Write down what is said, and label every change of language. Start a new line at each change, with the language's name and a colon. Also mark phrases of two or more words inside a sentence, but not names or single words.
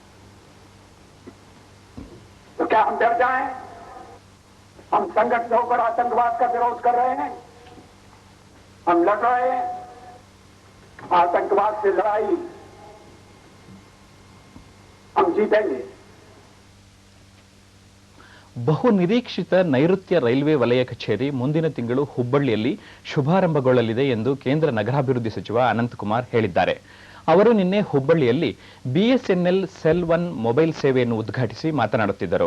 Hindi: तो क्या हम डर जाएं? हम संगठित होकर आतंकवाद का विरोध कर रहे हैं, हम लड़ रहे हैं। आतंकवाद से लड़ाई हम जीतेंगे.
Kannada: ಬಹು ನಿರೀಕ್ಷಿತ ನೈಋತ್ಯ ರೈಲ್ವೆ ವಲಯ ಕಚೇರಿ ಮುಂದಿನ ತಿಂಗಳು ಹುಬ್ಬಳ್ಳಿಯಲ್ಲಿ ಶುಭಾರಂಭಗೊಳ್ಳಲಿದೆ ಎಂದು ಕೇಂದ್ರ ನಗರಾಭಿವೃದ್ಧಿ ಸಚಿವ ಅನಂತಕುಮಾರ್ ಹೇಳಿದ್ದಾರೆ. ಅವರು ನಿನ್ನೆ ಹುಬ್ಬಳ್ಳಿಯಲ್ಲಿ ಬಿಎಸ್ಎನ್ಎಲ್ ಸೆಲ್ 1 ಮೊಬೈಲ್ ಸೇವೆಯನ್ನು ಉದ್ಘಾಟಿಸಿ ಮಾತನಾಡುತ್ತಿದ್ದರು.